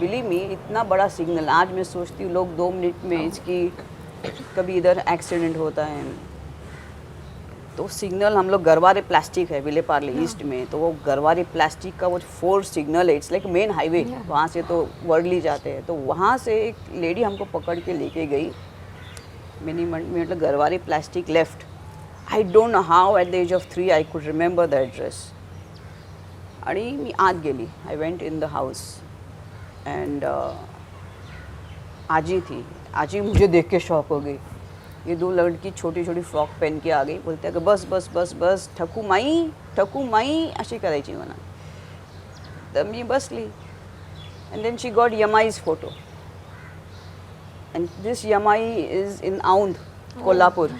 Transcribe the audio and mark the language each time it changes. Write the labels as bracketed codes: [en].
[en] believe me, [hi] इतना बड़ा signal. आज मैं सोचती हूँ लोग 2 मिनट में इसकी, कभी इधर एक्सीडेंट होता है तो सिग्नल, हम लोग गरवारे प्लास्टिक है विलेपार्ले ईस्ट में, तो वो गरवारे प्लास्टिक का वो 4 सिग्नल है, [en] It's like main highway. [hi] वहाँ से तो वर्ली जाते हैं, तो वहाँ से एक लेडी हमको पकड़ के लेके गई। मतलब Garware plastic left. [en] I don't know how at the age of 3 I could remember the address. [mr] आणि मी आत गेली. [en] I went in the house and [hi] आजी थी. आजी मुझे देख के शॉक हो गई. ये 2 लड़की छोटी छोटी फ्रॉक पहन के आ गई. बोलते कि [mr] बस बस बस बस ठकू माई अशी करायची म्हणा. तर मी बसली. [en] And then she got Yamai's photo. And this Yamai is in Aund, Kolhapur.